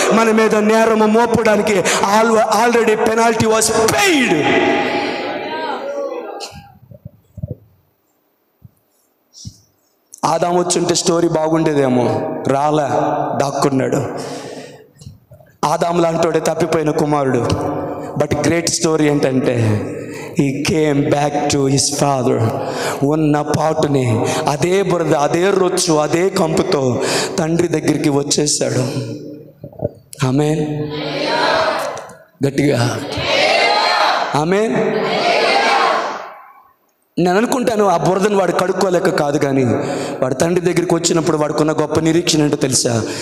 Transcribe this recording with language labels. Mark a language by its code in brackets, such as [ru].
[te] మన మీద నేరము మోపడానికి [en] Already penalty was paid. [te] ఆదాము వచ్చుంటే స్టోరీ బాగుండేదేమో, రాలా, దాక్కున్నాడు. ఆదాము లాంటోడే తప్పిపోయిన కుమారుడు. [en] but great story [te] ఏంటంటే, [en] he came back to his father. [te] ఉన్న పాటుని అదే బురద, అదే రొచ్చు, అదే కంపుతో తండ్రి దగ్గరికి వచ్చేసాడు. ఆమేన్. గట్టిగా ఆమేన్. నేను అనుకుంటాను ఆ బురదను వాడు కడుక్కోలేక కాదు, కానీ వాడు తండ్రి దగ్గరికి వచ్చినప్పుడు వాడుకున్న గొప్ప నిరీక్షణ ఏంటో తెలుసా?